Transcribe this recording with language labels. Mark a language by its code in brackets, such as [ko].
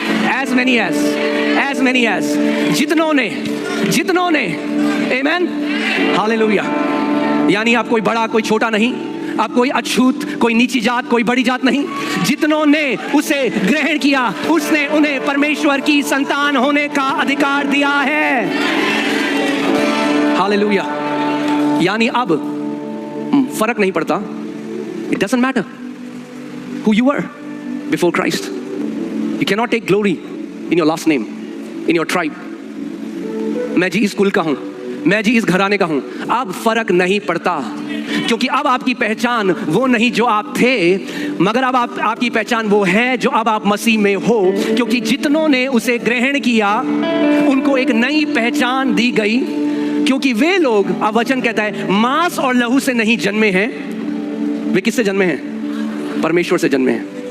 [en] as many as, [hi] जितनों ने, amen, hallelujah. यानी आप कोई बड़ा कोई छोटा नहीं, आप कोई अछूत कोई नीची जात कोई बड़ी जात नहीं, जितनों ने उसे ग्रहण किया उसने उन्हें परमेश्वर की संतान होने का अधिकार दिया है। हालेलुया। यानी अब फर्क नहीं पड़ता, [en] it doesn't matter who you were before Christ. You cannot take glory in your last name, in your tribe. [hi] मैं जी इस कुल का हूं, मैं जी इस घराने का हूं, अब फर्क नहीं पड़ता, क्योंकि अब आपकी पहचान वो नहीं जो आप थे, मगर अब आपकी पहचान वो है जो अब आप मसीह में हो। क्योंकि जितनों ने उसे ग्रहण किया उनको एक नई पहचान दी गई, क्योंकि वे लोग, अब वचन कहता है, मांस और लहू से नहीं जन्मे हैं। वे किससे जन्मे हैं? परमेश्वर से जन्मे हैं।